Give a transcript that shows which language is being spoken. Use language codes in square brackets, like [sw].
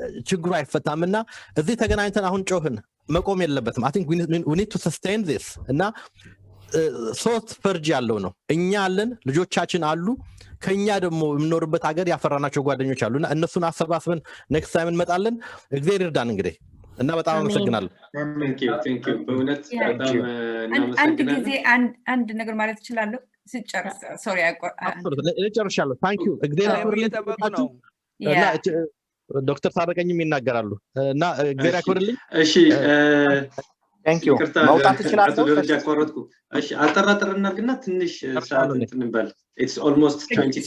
[am] ችግሩ አይፈታምና እዚህ ተገናኝተን አሁን ጮህን መቆም የለበትም [en] I think we need to sustain this [am] እና ሶስት ፈርጅ ያለው ነው እኛ አለን ልጆቻችን አሉ ከኛ ደግሞ የምንኖርበት ሀገር ያፈራናቸው ጓደኞች አሉና እነሱን አሰባስበን ኔክስት ታይም እንመጣለን እግዚአብሔር ይርዳን እንግዲህ እና በጣም አመሰግናለሁ [en] thank you [am] በእውነት በጣም አንድ ጊዜ አንድ ነገር ማለት እችላለሁ ሲጨርስ ሶሪ እጨርሻለሁ [en] ታንክ ዩ [am] እግዚአብሔር ይጠብቃችሁ እና ዶክተር ታረቀኝም ይናገራሉ እና እግዚአብሔር ያክብርልኝ እሺ [en] ታንክ ዩ [am] መውጣት ትችላለህ ደረጃ ቆረጥኩ እሺ አጠራጥር እናርግና ትንሽ ሰዓት እንትንበል [en] it's almost 20